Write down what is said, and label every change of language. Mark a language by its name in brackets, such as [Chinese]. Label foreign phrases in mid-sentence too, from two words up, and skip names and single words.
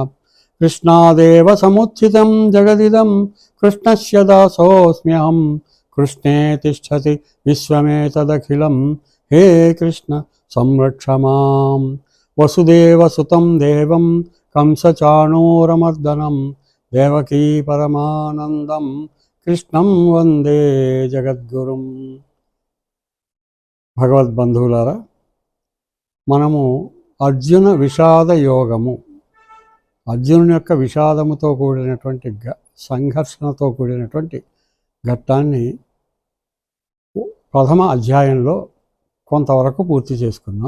[Sanskrit] कृष्णादेव समुत्थितं जगदिदं कृष्णस्य दासोऽस्म्यहं कृष्णे तिष्ठति विश्वमेतदखिलं हे कृष्ण संरक्ष मां। वसुदेवसुतं देवं कंसचाणूरमर्दनं देवकी परमानन्दं कृष्णं वंदे जगद्गुरुं। [Telugu] భగవద్బంధువులారా, మనము అర్జున విషాద యోగము, అర్జునుని యొక్క విషాదముతో కూడినటువంటి సంఘర్షణతో కూడినటువంటి ఘట్టాన్ని ప్రథమ అధ్యాయంలో కొంతవరకు పూర్తి చేసుకున్నాం.